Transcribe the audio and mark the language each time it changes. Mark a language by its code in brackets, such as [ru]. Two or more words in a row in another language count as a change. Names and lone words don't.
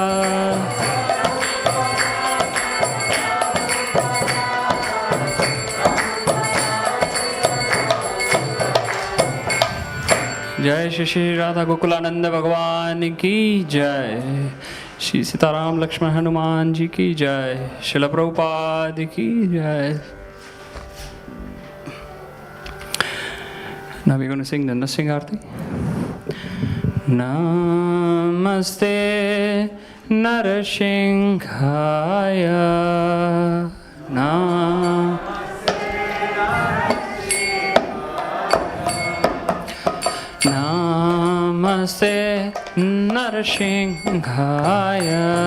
[hi] जय श्री राधा गोकुलानंद भगवान की जय, श्री सीताराम लक्ष्मण हनुमान जी की जय, शिल प्रभुपाद की जय. [en] Now we're going to sing the Nrsimha Arti. [sa] Namaste Narsinghaya, नमस्ते नरसिंहाय,